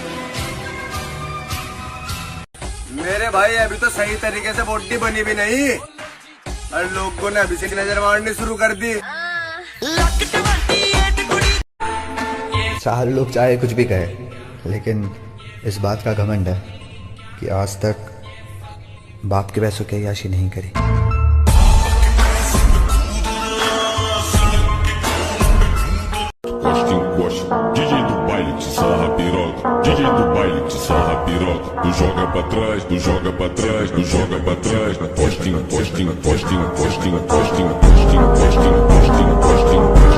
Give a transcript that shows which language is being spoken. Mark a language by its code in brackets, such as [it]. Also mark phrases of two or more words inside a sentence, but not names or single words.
[hi] मेरे भाई अभी तो सही तरीके से बॉडी बनी भी नहीं और लोगों ने अभी से नजर मारनी शुरू कर दी। चाहे लोग चाहे कुछ भी कहे, लेकिन इस बात का घमंड है कि आज तक बाप के पैसों की अय्याशी नहीं करी। [pt] DJ do baile te sarra piroca, DJ do baile te sarra piroca. Tu joga pra trás, tu joga pra trás, tu joga pra trás. Postinho, postinho, postinho, postinho, postinho, postinho, postinho, postinho, postinho.